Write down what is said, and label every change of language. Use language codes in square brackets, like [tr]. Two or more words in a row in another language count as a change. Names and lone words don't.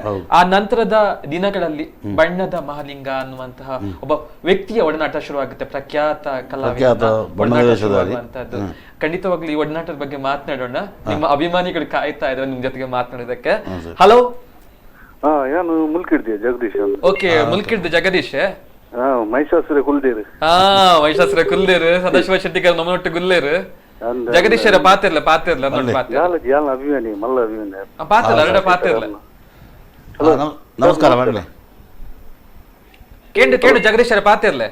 [kn] ಆ ನಂತರದ ದಿನಗಳಲ್ಲಿ ಬಣ್ಣದ ಮಹಾಲಿಂಗ ಅನ್ನುವಂತಹ ಒಬ್ಬ ವ್ಯಕ್ತಿಯ ಒಡನಾಟ ಶುರುವಾಗುತ್ತೆ, ಪ್ರಖ್ಯಾತ ಕಲಾವಿದ ಶುರುವಾಗುವಂತದ್ದು. ಖಂಡಿತವಾಗ್ಲೂ ಈ ಒಡನಾಟದ ಬಗ್ಗೆ ಮಾತನಾಡೋಣ. ನಿಮ್ಮ ಅಭಿಮಾನಿಗಳು ಕಾಯ್ತಾ ಇದ್ದಾರೆ ನಿಮ್ ಜೊತೆಗೆ ಮಾತನಾಡೋದಕ್ಕೆ. ಹಲೋ, [tcy] ನಾನು ಮುಲ್ಕಿಡ್ದೆ ಜಗದೀಶ್. ಓಕೆ, ಮುಲ್ಕಿಡ್ದೆ ಜಗದೀಶ್. ಮಹಿಷಾಸುರ ಕುಲ್ದೇರು. ಮಹಿಷಾಸುರ ಕುಲ್ದೇರು, ಸದಾಶಿವ ಶೆಟ್ಟಿಗರ್ ನಮ್ಮೊಟ್ಟು ಗುಲ್ಲೇರು, ಜಗದೀಶರ ಪಾತಿರ್ಲ ಅಭಿಮಾನಿ ಮಲ್ಲ ಅಭಿಮಾನಿ ಪಾತಿರ್ಲ ಎರಡ ಪಾತಿರ್ಲ. ನಮಸ್ಕಾರ. ಕೇಳು ಜಗದೀಶರ ಪಾತಿರ್ಲೆ.